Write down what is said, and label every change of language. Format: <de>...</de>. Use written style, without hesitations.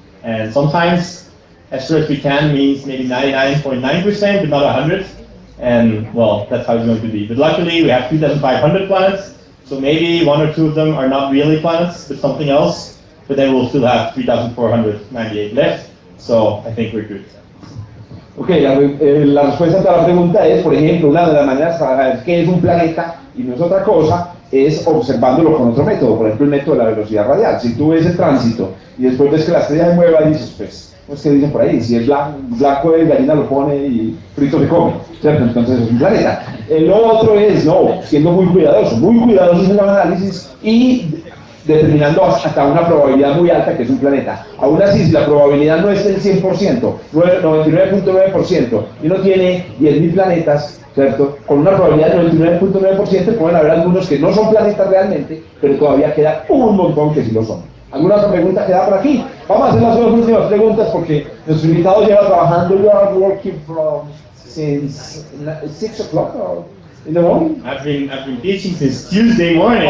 <en>And sometimes as sure as we can means maybe 99.9%, but not 100. And well, that's how it's going to be. But luckily, we have 2,500 planets, So maybe 1 or 2 of them are not really planets, but something else, but then we'll still have 3,498 left, so I think we're good.</en> <es>Ok, la respuesta a la pregunta es, por ejemplo, una de las maneras para saber qué es un planeta y no es otra cosa, es observándolo con otro método, por ejemplo el método de la velocidad radial. Si tú ves el tránsito y después ves que la estrella se mueva, dices, pues ¿qué dicen por ahí? Si es blanco, el gallina lo pone y frito se come, ¿cierto? Entonces es un planeta. Lo otro es, no, siendo muy cuidadosos en el análisis y determinando hasta una probabilidad muy alta que es un planeta. Aún así, si la probabilidad no es del 100%, 99.9%, y uno tiene 10.000 planetas, ¿cierto? Con una probabilidad del 99.9% pueden haber algunos que no son planetas realmente, pero todavía queda un montón que sí lo son. ¿Alguna otra pregunta queda por aquí? Vamos a hacer las 2 últimas preguntas porque nuestro invitado lleva trabajando.</es> <en>You are working from since 6 o'clock in the morning? I've been teaching since Tuesday morning.</en>